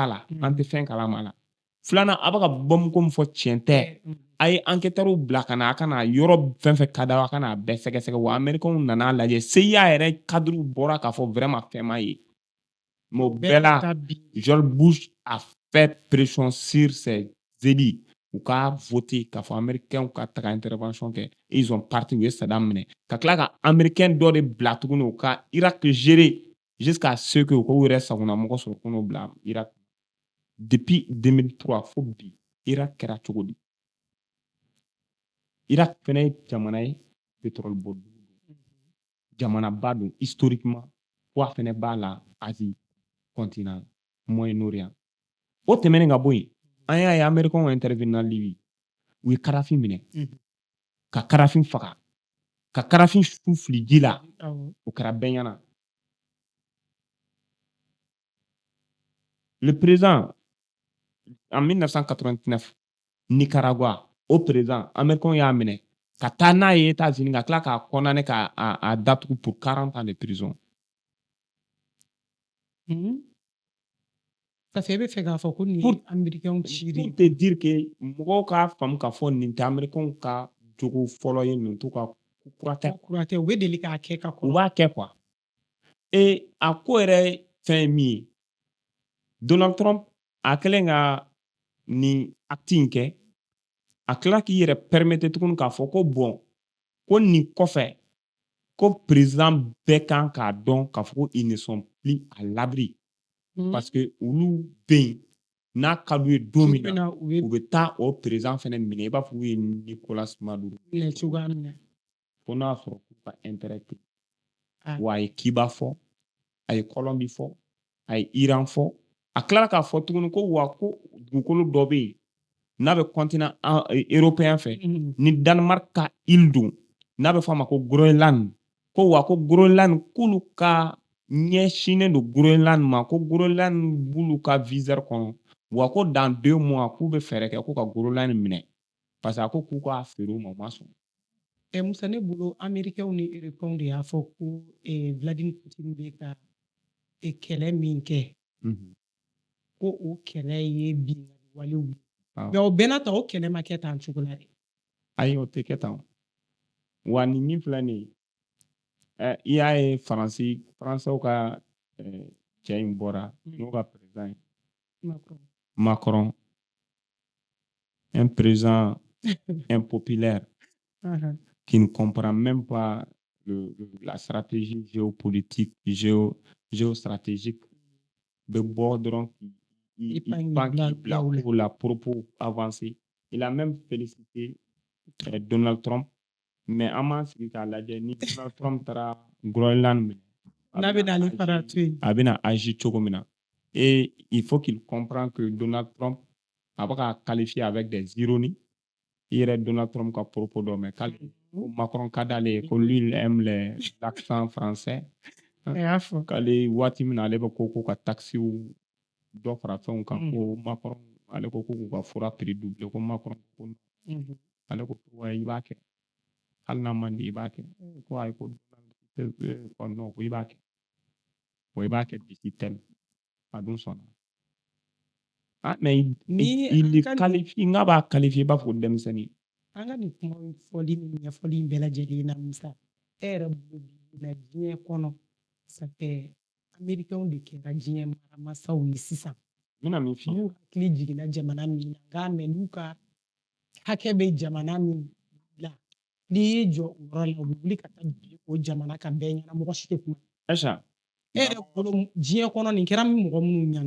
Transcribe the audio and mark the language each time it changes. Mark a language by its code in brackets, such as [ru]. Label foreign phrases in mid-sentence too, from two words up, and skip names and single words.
[bm] la an tɛ fɛn kalama la filanan a bɛ ka bombe ko min fɔ tiɲɛ tɛ a ye enquêteurs bila ka na a kana yɔrɔ fɛn fɛn ka d'a a kana bɛɛ sɛgɛsɛgɛ wa américains nan'a lajɛ CIA yɛrɛ cadre bɔra k'a fɔ vraiment fɛn ma ye mais o bɛɛ la George Bush a [fr] fait pression sur ses élites [bm] u ka voté k'a fɔ américains ka taga intervention kɛ [fr] ils ont parti [bm] u ye Saddam minɛ ka tila ka américain dɔ de bila tuguni u ka Irak gérer [fr] jusqu'à ce que [bm] u k'u yɛrɛ sagonamɔgɔ sɔrɔ ko n'o bila Irak depuis 2003 fo bi Irak kɛra cogo di Irak fɛnɛ ye jamana ye pétrole bɔ jamanaba don [fr] historiquement poids [bm] fɛnɛ b'a la Asie continent Moyen-Orient o tɛmɛnen ka bɔ yen an y'a ye américains intervenir Libye u ye Kadhafi minɛ ka Kadhafi faga ka Kadhafi su fili ji la o kɛra bɛɛ ɲɛna [fr] le président en 1989 [bm] Nicaragua o président américains y'a minɛ ka taa n'a ye États-Unis ka tila k'a condamné k'a datugu [fr] pour 40 ans de prison Parce que [bm] e bɛ fɛ k'a fɔ ko nin ye américains ci de ye. [fr] pour te dire que [bm] mɔgɔw k'a faamu k'a fɔ nin tɛ américains ka jogo fɔlɔ ye nin t'u ka kura tɛ u bɛ deli k'a kɛ ka kɔrɔ. u b'a kɛ quoi et a ko yɛrɛ fɛn ye min ye Donald Trump a kɛlen ka nin acte in kɛ a tila k'i yɛrɛ permettre tuguni k'a fɔ ko bon ko nin kɔfɛ ko président bɛɛ kan k'a dɔn k'a fɔ ko [fr] ils ne sont plus à l'abri parce que [bm] olu bɛ yen n'a ka d'u ye don min na u bɛ taa o président fɛnɛ minɛ i b'a fɔ k'u ye Nicolas Maduro minɛ cogoya min na fo n'a sɔrɔ k'u ka intérêt tɛ wa a ye Cuba fɔ a ye Colombie fɔ a ye Iran fɔ a tilala k'a fɔ tuguni ko wa ko dugukolo dɔ bɛ yen n'a bɛ [fr] continent européen [bm] fɛ ni Danemark ka île don n'a bɛ fɔ a ma ko Groenland ko wa ko Groenland k'olu ka ɲɛsinnen don Groenland ma ko Groenland b'olu ka viseur kɔnɔ wa ko [fr] dans 2 mois [bm] k'u bɛ fɛɛrɛ kɛ ko ka Groenland minɛ [fr] parce que [bm] a ko k'u k'a feere u ma u ma sɔn. Musa ne bolo américains ni européens de y'a fɔ ko Vladimir Poutine bɛ ka kɛlɛ min kɛ ko o kɛlɛ ye binganni walew ye mais o bɛɛ n'a ta o kɛlɛ ma kɛ tan cogo la dɛ. Ayi o tɛ kɛ tan wa nin min filɛ nin ye i y'a ye faransɛw ka cɛ in bɔra n'o ka président ye Macron [fr] un président impopulaire qui ne comprend même pas la stratégie géopolitique géostratégique de bord dɔrɔn il bila pour la propos avancée il a même félicité Donald Trump mais [bm] an m'a sigi k'a lajɛ ni Donald Trump taara Groenland minɛ n'a bɛ n'ale fara to yen a bɛna agir cogo min na [fr] et il faut qu'il comprenne que [bm] Donald Trump a bɛ ka qualifier [fr] avec des ironies [bm] i yɛrɛ Donald Trump ka propos dɔ mɛn k'ale ko Macron ka d'ale ye ko [fr] lui il aime l'accent français [bm] k'ale waati min na ale bɛ ko ka taxiw dɔ fara fɛnw kan ko Macron ale ko k'u ka fura prix doubler ko Macron ko ale ko wa i b'a kɛ hali n'a man di i b'a kɛ ko ayi ko non ko i b'a kɛ wa i b'a kɛ [fr] d'ici tel [bm] a dun sɔnna [fr] mais il qualifie [bm] n k'a b'a qualifier i b'a fɔ ko denmisɛnnin an ka nin kuma fɔli ni ɲɛfɔli bɛɛ lajɛlen na Musa e yɛrɛ bolo bi na diɲɛ kɔnɔ [fr] ça fait [bm] américains de kɛra diɲɛ maramasaw ye sisan n bɛna min f'i ye n'u hakili jiginna jamana min na nka mɛ n'u ka hakɛ bɛ jamana min la n'i y'i jɔ o yɔrɔ la u bɛ wuli ka taa bi o jamana kan bɛɛ ɲɛna mɔgɔ si tɛ kuma Aïcha e yɛrɛ bolo diɲɛ kɔnɔ nin kɛra mɔgɔ minnu ɲɛna